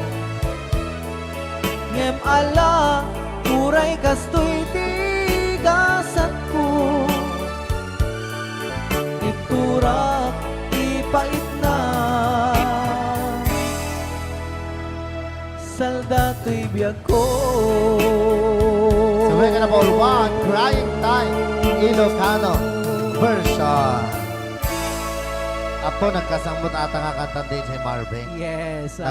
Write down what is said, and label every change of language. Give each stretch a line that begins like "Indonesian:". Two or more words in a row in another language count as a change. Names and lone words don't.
Iloko: Ngem ala turay kasto'y tigasat ko, iturak ipait na saldato'y biyag ko.
English: So we're gonna ball one, Crying Time, Ilocano version.
Iloko: Apo, nagkasambot ata nga kanta din si Marvin.
English: Yes, okay.